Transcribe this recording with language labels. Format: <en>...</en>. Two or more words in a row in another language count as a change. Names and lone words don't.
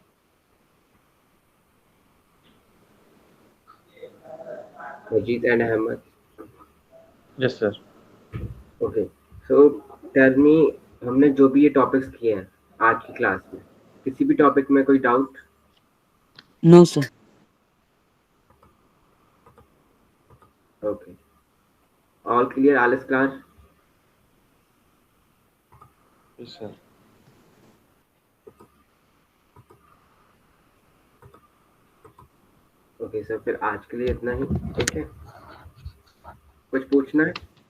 <hi>अजीत एंड अहमद।</hi> <en>yes sir. okay, so tell me,</en> <hi>हमने जो भी ये टॉपिक्स किए हैं आज की क्लास में, किसी भी टॉपिक में कोई डाउट?</hi> <en>No, sir. ओके, All clear?</en> <de>Alles klar?</de> <en>Yes, sir.</en> <hi>ओके सर, फिर आज के लिए इतना ही, ठीक है? कुछ पूछना है?</hi>